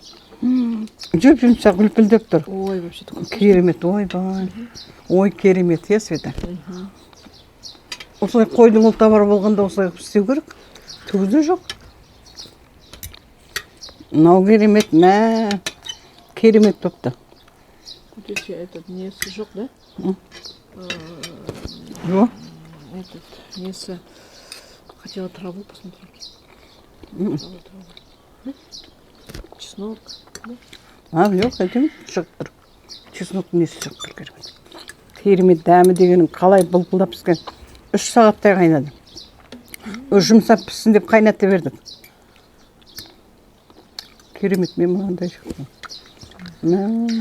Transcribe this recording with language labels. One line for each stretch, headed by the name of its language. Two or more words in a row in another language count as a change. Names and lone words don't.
Kazakh: Жүп-жұмсақ үлпілдеп тұр.
Russian: Ой, вообще
Kazakh: керемет, ой, бай. Ой, керемет, е, Света. Осылай қойдың ұлтабары болғанда осылай істеу керек. Түгізі жоқ. Мынау керемет, мә. Керемет топты.
Russian: Здесь этот
Kazakh: несі жоқ, да? Жоқ. Этот несі.
Russian: Хотела траву посмотреть. Чеснок.
Kazakh: Жоқ, әйтеуір шығып тұр. Чеснок несі шығып тұр керемет. Керемет дәмі дегенің қалай бұлпылдап піскен. 3 сағаттай қайнады. Жұмсап піссін деп қайнатты бердік. Керемет, мен мынандай шықтым.